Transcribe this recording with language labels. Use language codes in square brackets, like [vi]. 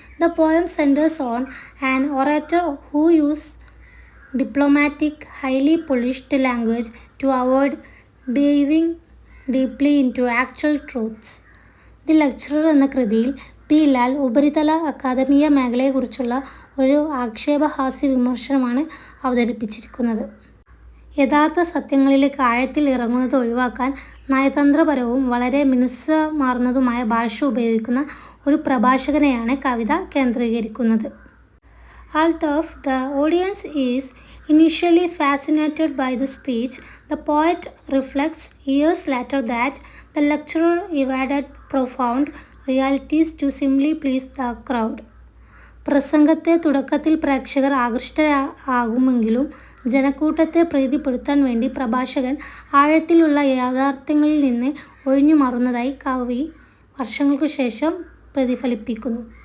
[en] The poem centers on an orator who uses diplomatic, highly polished language to avoid diving deeply into actual truths. [ml] The Lecturer എന്ന കൃതിയിൽ P. Lal ഉപരിതല അക്കാദമിക മേഖലയെക്കുറിച്ചുള്ള ഒരു ആക്ഷേപഹാസ്യ വിമർശനമാണ് അവതരിപ്പിച്ചിരിക്കുന്നത്. യഥാർത്ഥ സത്യങ്ങളിലേക്ക് ആഴത്തിൽ ഇറങ്ങുന്നത് ഒഴിവാക്കാൻ നയതന്ത്രപരവും വളരെ മിനുസമാർന്നതുമായ ഭാഷ ഉപയോഗിക്കുന്ന ഒരു പ്രഭാഷകനെയാണ് കവിത കേന്ദ്രീകരിക്കുന്നത്. [en] Although the audience is initially fascinated by the speech, the poet reflects years later that the lecturer evaded profound realities to simply please the crowd. [ml] പ്രസംഗത്തെ തുടക്കത്തിൽ പ്രേക്ഷകർ ആകർഷ്ടരാകുമെങ്കിലും ജനക്കൂട്ടത്തെ പ്രീതിപ്പെടുത്താൻ വേണ്ടി പ്രഭാഷകൻ ആഴത്തിലുള്ള യാഥാർത്ഥ്യങ്ങളിൽ നിന്ന് ഒഴിഞ്ഞു മാറുന്നതായി കവി വർഷങ്ങൾക്കു ശേഷം പ്രതിഫലിപ്പിക്കുന്നു.